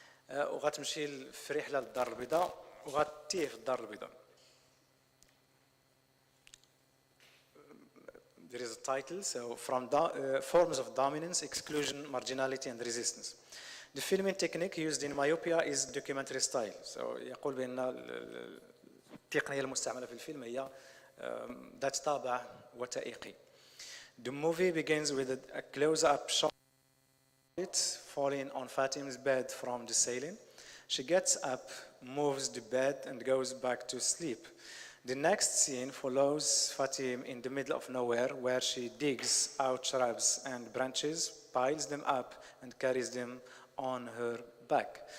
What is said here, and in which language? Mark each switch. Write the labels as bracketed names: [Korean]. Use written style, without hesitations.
[Arabic] وغتمشي في رحله للدار البيضاء وغتيه في الدار البيضاء. [English] There is a title, so from forms of dominance, exclusion, marginality and resistance. The filming technique used in Myopia is documentary style. So [Arabic] يقول بأن التقنية المستعملة في الفيلم هي ذات طابع وثائقي. [English] The movie begins with a close-up shot falling on Fatim's bed from the ceiling. She gets up, moves the bed and goes back to sleep. The next scene follows Fatim in the middle of nowhere where she digs out shrubs and branches, piles them up and carries them on her back.